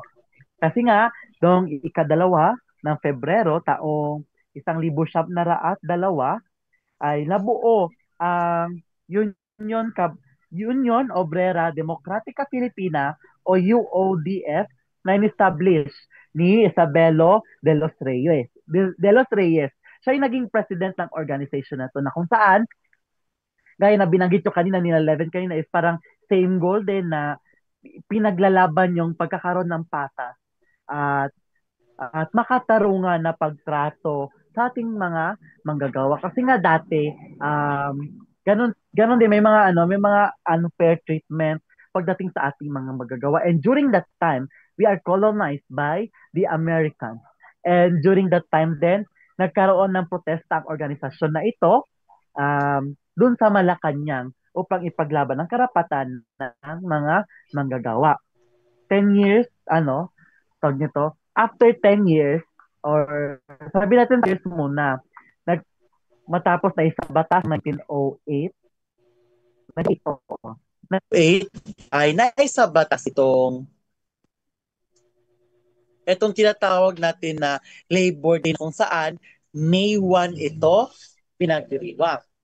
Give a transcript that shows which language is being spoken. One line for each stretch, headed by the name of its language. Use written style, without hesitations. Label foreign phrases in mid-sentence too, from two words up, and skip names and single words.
Filipino: Kasi nga, noong ikadalawa ng Pebrero, taong 1902 ay nabuo ang Union Obrera Demokratika Pilipina o UODF na in-establish ni Isabelo de los Reyes. De los Reyes. Siya yung naging president ng organization na to na kung saan, gaya na binanggit ko kanina, nila 11 kanina, is parang
English: same goal
Filipino: din na pinaglalaban yung pagkakaroon ng patas at makatarungan na pagtrato sa ating mga manggagawa. Kasi nga dati, ganun din, may mga
English: unfair treatment
Filipino: pagdating sa ating mga manggagawa.
English: And during that time, we are colonized by the Americans. And during that time then,
Filipino: nagkaroon ng protesta ang organisasyon na ito dun sa Malacanang upang ipaglaban ang karapatan ng mga manggagawa. 10 years, tawag nito, after 10 years, or sabi natin 10 years muna, matapos na isang batas 1908, 1908 ay naisa batas itong tinatawag natin na Labor Day kung saan May 1 ito pinagdiriwang.